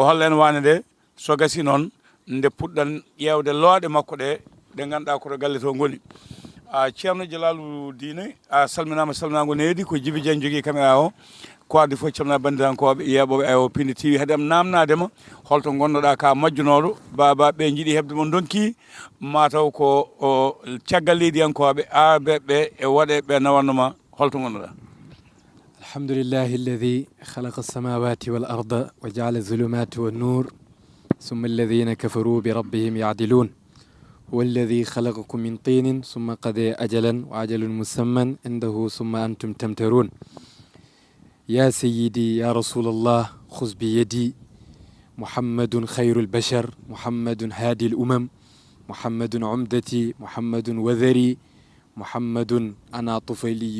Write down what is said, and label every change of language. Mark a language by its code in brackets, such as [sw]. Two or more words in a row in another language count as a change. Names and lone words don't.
[ff] holla en wande nde so gasi noon nde puɗɗan ƴeewde looɗe makko ɗe ganduɗa koto galle to goni ceerno Djalaluddine a salminama salminago needi ko Djiby Dieng jogui caméra o ko addi fof calmina bandirankoɓe yeɓoɓe Ayaw Pindi TV haade am namnadema holto gonnoɗa ka majjunoɗo baba ɓe jiiɗi hebde mo donki mataw ko o caggal leydiyankoɓe arbeɓe e waɗeɓe nawannoma holto gonnoɗa [ar] الحمد لله الذي خلق السماوات والأرض وجعل الظلمات والنور ثم الذين كفروا بربهم يعدلون هو الذي خلقكم من طين ثم قضى أجلا وأجل مسمى عنده ثم أنتم تمترون يا سيدي يا رسول الله خذ بيدي محمد خير البشر محمد هادي الأمم محمد عمدتي محمد وذري محمد أنا طفيليه